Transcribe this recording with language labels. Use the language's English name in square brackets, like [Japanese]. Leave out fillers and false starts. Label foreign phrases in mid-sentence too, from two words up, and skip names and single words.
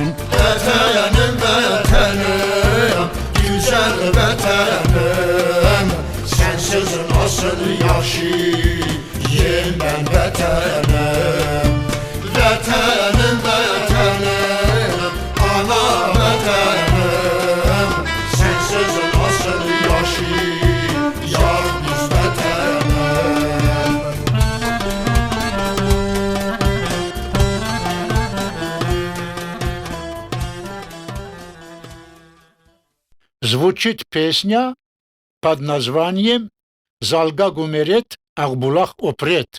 [Turkish] Vətənim, vətənim, güzel vətənim, sensiz nasıl yaşayayım ben vətənim? Vətənim, vətənim, ana vətənim, sensiz nasıl yaşayacaq biz vətənim? [Russian] Звучит песня под названием «Залга гумерет, Ахбулах опрет».